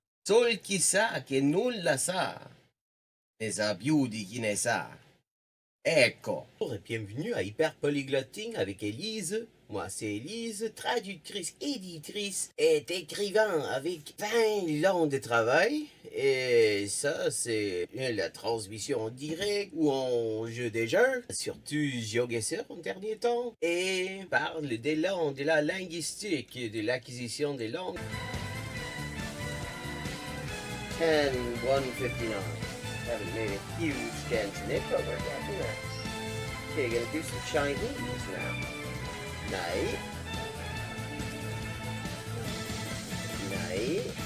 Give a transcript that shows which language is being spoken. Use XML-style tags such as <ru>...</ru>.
<it>Sol chi sa che nulla sa, ne sa più di chi ne sa. Ecco.</it> <fr>Bonjour et bienvenue à Hyperpolyglotting avec Élise. Moi, c'est Élise, traductrice, éditrice et écrivain avec 20 ans de travail. Et ça, c'est la transmission en direct ou en jeu des jeux. Surtout GeoGuessr en dernier temps. Et parle des langues, de la linguistique, de l'acquisition des langues. 10-159.</fr> <en>Haven't made a huge dent in it, but we're getting there. Okay, gonna do some Chinese now. Nei. Nei.</en>